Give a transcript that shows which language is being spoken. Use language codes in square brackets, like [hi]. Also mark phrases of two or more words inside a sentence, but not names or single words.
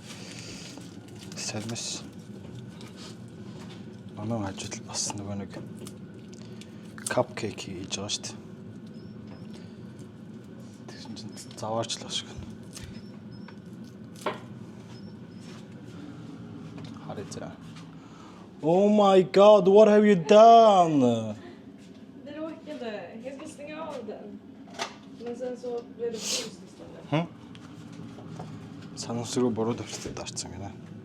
[mn] сармис манай хажууд бас нөгөө нэг cupcake хийж байгаа шүү дээ. Тэгсэн чинь заваарчлах шиг. Хараа. [en] Oh my god, what have you done? [sv] Det råkade. Jag ska stänga av den. Men sen så blev det fryst istället. [mn] Санамсруу буруу төвчтэй дарцсан гинэ.